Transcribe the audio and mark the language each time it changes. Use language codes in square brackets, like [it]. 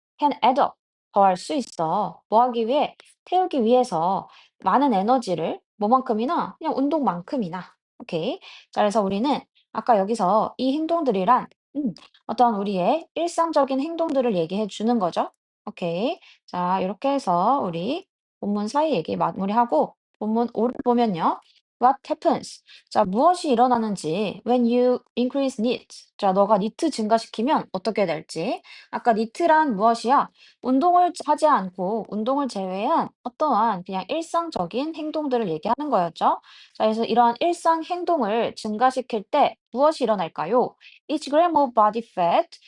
[en] can add up [ko] 더 할 수 있어. 뭐 하기 위해? 태우기 위해서 많은 에너지를 뭐만큼이나 그냥 운동만큼이나. 오케이. 자, 그래서 우리는 아까 여기서 이 행동들이란 어떤 우리의 일상적인 행동들을 얘기해 주는 거죠. 오케이. 자, 이렇게 해서 우리 본문 사이 얘기 마무리하고 본문 5를 보면요. [en] What happens? [ko] 자, 무엇이 일어나는지 [en] when you increase NEAT. [ko] 자, 너가 니트 증가시키면 어떻게 될지. 아까 니트란 무엇이야? 운동을 하지 않고 운동을 제외한 어떠한 그냥 일상적인 행동들을 얘기하는 거였죠. 자, 그래서 이러한 일상 행동을 증가시킬 때 무엇이 일어날까요? [en] Each gram of body fat.